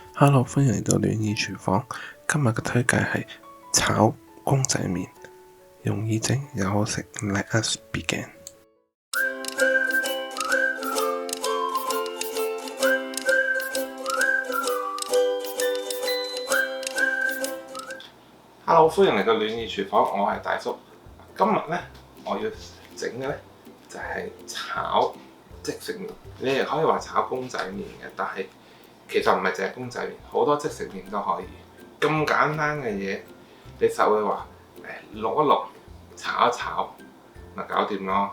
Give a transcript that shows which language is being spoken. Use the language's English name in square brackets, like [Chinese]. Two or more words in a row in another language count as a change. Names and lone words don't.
[Cantonese] Hello，歡迎嚟到戀意廚房。今日嘅推介係炒公仔麵，容易整又好食。 [English] Let us begin。 [Cantonese] Hello，歡迎嚟到戀意廚房，我係大叔。今日呢，我要整嘅呢就係炒即食麵。你亦可以話炒公仔麵嘅，但係其實唔係淨係公仔麵，好多即食麵都可以。咁簡單嘅嘢，你實會話淥一淥、炒一炒，咪搞掂咯。